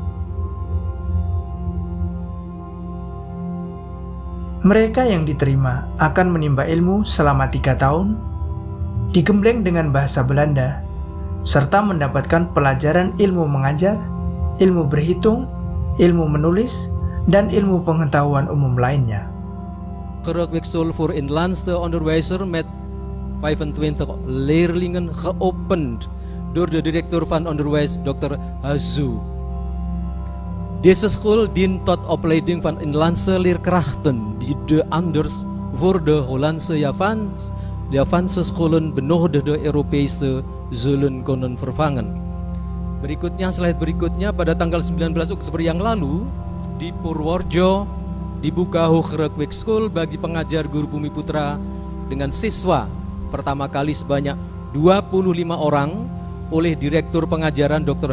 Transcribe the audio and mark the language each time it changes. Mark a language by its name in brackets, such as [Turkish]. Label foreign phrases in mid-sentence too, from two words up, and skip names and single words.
[Indonesian] Mereka yang diterima akan menimba ilmu selama 3 tahun, digembleng dengan bahasa Belanda, serta mendapatkan pelajaran ilmu mengajar, ilmu berhitung, ilmu menulis, dan ilmu pengetahuan umum lainnya. [Dutch] Quake School voor Inlandse Onderwijzer met 25 leerlingen geopend door de directeur van onderwijs Dr. Hazu. Deze school dient tot opleiding van inlandse leerkrachten die de anders voor de Hollandse Javaanse scholen benodigde Europese zullen kunnen vervangen. [Indonesian] Berikutnya, slide berikutnya, pada tanggal 19 Oktober yang lalu di Purworejo dibuka Hogere Quake School bagi pengajar guru Bumi Putra dengan siswa pertama kali sebanyak 25 orang oleh Direktur Pengajaran Dr.